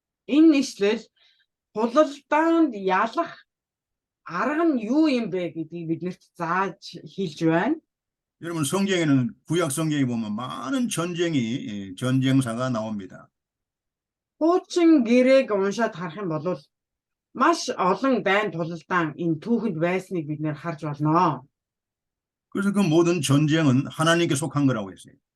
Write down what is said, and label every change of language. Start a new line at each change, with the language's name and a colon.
Mongolian: Энэ нэшлэл хулалдаанд ялах арга нь юу юм бэ гэдгийг биднэрт зааж хэлж байна.
Korean: 여러분 성경에는 구약 성경에 보면 많은 전쟁사가 나옵니다.
Mongolian: Хуучин гэрээг уншаад харах юм бол маш олон дайн тулалдаан энэ түүхэнд байсныг бид нэр харж болно.
Korean: 그래서 그 모든 전쟁은 하나님께 속한 거라고 했어요.